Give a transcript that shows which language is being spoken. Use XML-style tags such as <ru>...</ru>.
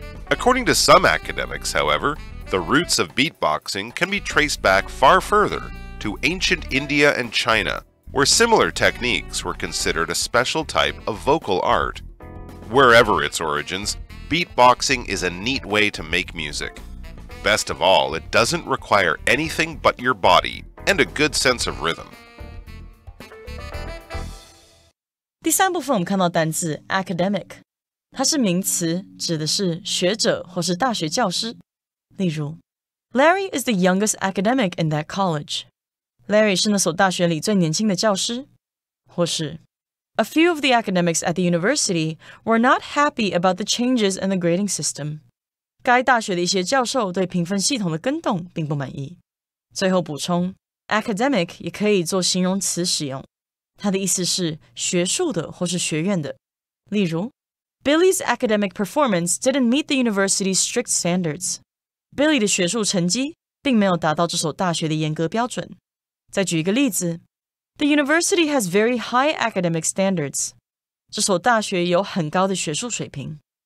<en>According to some academics, however, the roots of beatboxing can be traced back far further to ancient India and China, where similar techniques were considered a special type of vocal art. Wherever its origins, beatboxing is a neat way to make music. Best of all, it doesn't require anything but your body and a good sense of rhythm.</en> <zh>第三部分我们看到单字 academic， 它是名词，指的是学者或是大学教师。例如</zh> <en>Larry is the youngest academic in that college.</en> <zh>Larry 是那所大学里最年轻的教师。或是</zh> <en>A few of the academics at the university were not happy about the changes in the grading system.</en> <zh>该大学的一些教授对评分系统的更动并不满意。最后补充 academic 也可以做形容词使用，它的意思是学术的或是学院的。例如</zh> <en>Billy's academic performance didn't meet the university's strict standards.</en> <zh>Billy 的学术成绩并没有达到这所大学的严格标准。再举一个例子</zh> <en>The university has very high academic standards.</en> <zh>这所大学有很高的学术水平。</zh>